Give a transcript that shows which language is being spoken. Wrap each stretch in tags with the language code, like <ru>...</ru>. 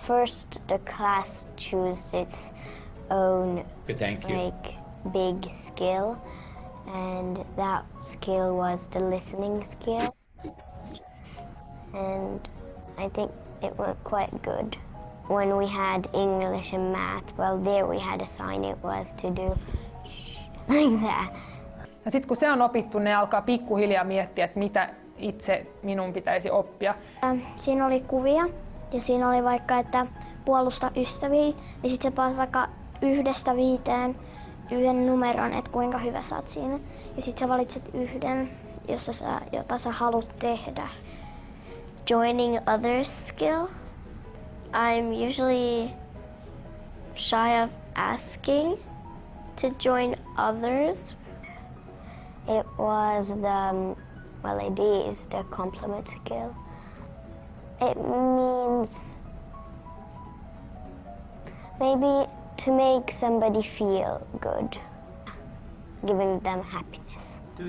<en>First, the class chose its own big skill. And that skill was the listening skill. And I think it went quite good. When we had English and math, well, there we had a sign. It was to do like that.</en> <fi>Ja sitten kun se on opittu, ne alkaa pikkuhiljaa miettiä, että mitä minun pitäisi oppia. Siinä oli kuvia ja siinä oli vaikka, että puolusta ystäviä, niin sitten se pääsi vaikka 1–5 yhden numeron, että kuinka hyvä sä oot siinä. Ja sit sä valitset yhden, jota sä haluat tehdä.</fi> <en>Joining others skill. I'm usually shy of asking to join others. It was it is the compliment skill. It means maybe to make somebody feel good, giving them happiness.</en>